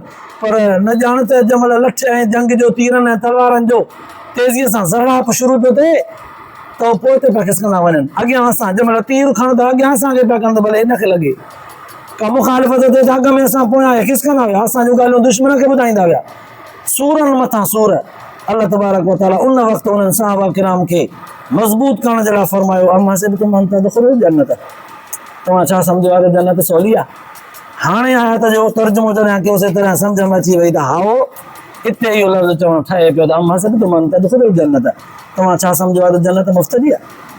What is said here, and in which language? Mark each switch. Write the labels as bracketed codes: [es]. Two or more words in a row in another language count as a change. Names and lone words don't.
[sd] पर न ॼाण त जंहिंमहिल लठ ऐं जंग जो, तीरनि ऐं तलवारनि जो तेज़ीअ सां ज़राप शुरू थो थिए त पोइ ते पिया खिसकंदा वञनि। अॻियां असां जंहिंमहिल तीर खणूं त अॻियां असांखे पिया कनि त भले हिनखे लॻे। का मुखालिफ़त थिए त अॻ में असां पोयां खिसकंदा विया, असांजूं ॻाल्हियूं दुश्मन खे ॿुधाईंदा विया। सूरनि मथां सूर। अल्लाह [ar] تبارك وتعالى [sd] उन वक़्तु उन्हनि सहाबा किराम खे मज़बूत करण जे लाइ फरमायो, [ar] أم حسبتم أن تدخلوا الجنة. [sd] तव्हां छा सम्झो आहे त जन्नत सवली आहे? हाणे आयत जो तर्जुमो जॾहिं कयोसीं तॾहिं सम्झ में अची वई त हाओ हिते इहो लफ़्ज़ चवणु ठहे पियो त [ar] أم حسبتم أن تدخلوا الجنة, [sd] तव्हां छा सम्झो आहे त जन्नत मुफ़्त जी आहे।